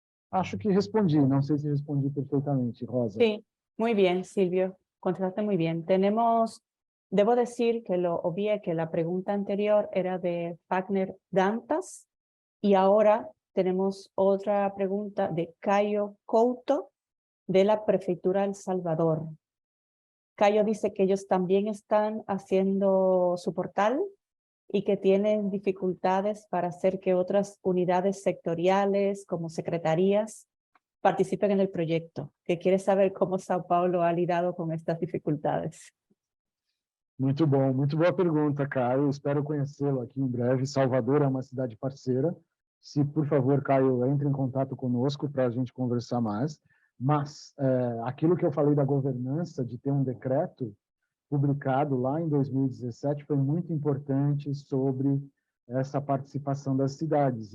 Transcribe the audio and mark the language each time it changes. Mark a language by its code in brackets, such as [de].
[pt] Acho que respondi, não sei se respondi perfeitamente, Rosa. [es] Sí, muy bien, Silvio, contestaste muy bien. Debo decir que lo obvié que la pregunta anterior era de Fagner Dantas y ahora tenemos otra pregunta de Cayo Couto de la Prefectura de El Salvador. Cayo dice que ellos también están haciendo su portal y que tienen dificultades para hacer que otras unidades sectoriales como secretarías participen en el proyecto, que quiere saber cómo Sao Paulo ha lidado con estas dificultades. [pt] Muito bom, muito boa pergunta, Caio. Espero conhecê-lo aqui em breve. Salvador é uma cidade parceira. Se, por favor, Caio, entre em contato conosco para a gente conversar mais. Mas aquilo que eu falei da governança, de ter um decreto publicado lá em 2017, foi muito importante sobre essa participação das cidades.